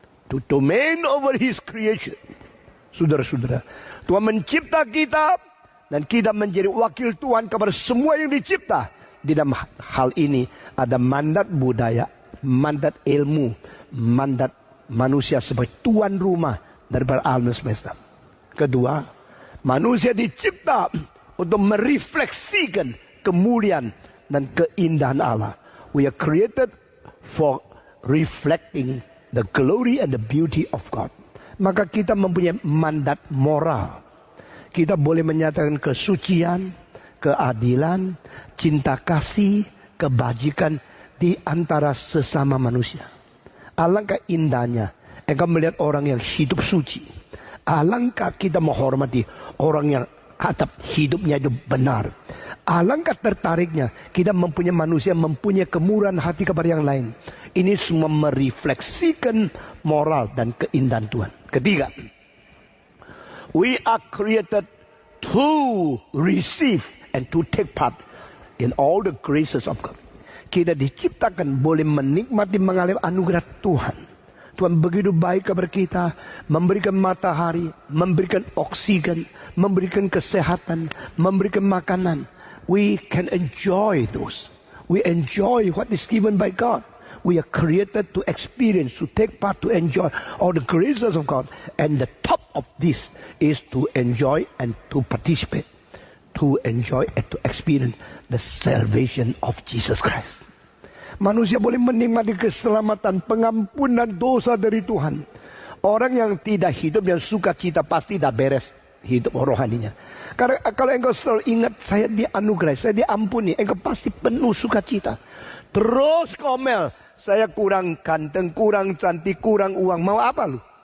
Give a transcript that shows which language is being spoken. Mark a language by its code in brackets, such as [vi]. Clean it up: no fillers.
[en] To domain over His creation. [id] Saudara-saudara, Tuhan mencipta kita dan kita menjadi wakil Tuhan kepada semua yang dicipta. Di dalam hal ini ada mandat budaya, mandat ilmu, mandat manusia sebagai tuan rumah daripada alam semesta. Kedua, manusia dicipta untuk merefleksikan kemuliaan dan keindahan Allah. [en] We are created for reflecting the glory and the beauty of God. [id] Maka kita mempunyai mandat moral. Kita boleh menyatakan kesucian, keadilan, cinta kasih, kebajikan di antara sesama manusia. Alangkah indahnya engkau melihat orang yang hidup suci. Alangkah kita menghormati orang yang atap hidupnya itu benar. Alangkah tertariknya kita mempunyai manusia mempunyai kemurahan hati kepada yang lain. Ini semua merefleksikan moral dan keindahan Tuhan. Ketiga, [en] we are created to receive and to take part in all the graces of God. [id] Kita diciptakan boleh menikmati mengalami anugerah Tuhan. Tuhan begitu baik kepada kita, memberikan matahari, memberikan oksigen, memberikan kesehatan, memberikan makanan. [en] We can enjoy those. We enjoy what is given by God. We are created to experience, to take part, to enjoy all the graces of God. And the top of this is to enjoy and to participate, to enjoy and to experience the salvation of Jesus Christ. [id] Manusia boleh menikmati keselamatan, pengampunan dosa dari Tuhan. Orang yang tidak hidup yang sukacita pasti tidak beres hidup rohaninya. Karena kalau engkau selalu ingat saya dianugerai, saya diampuni, engkau pasti penuh sukacita. Terus komel, saya kurang ganteng, kurang cantik, kurang uang, mau apa lu?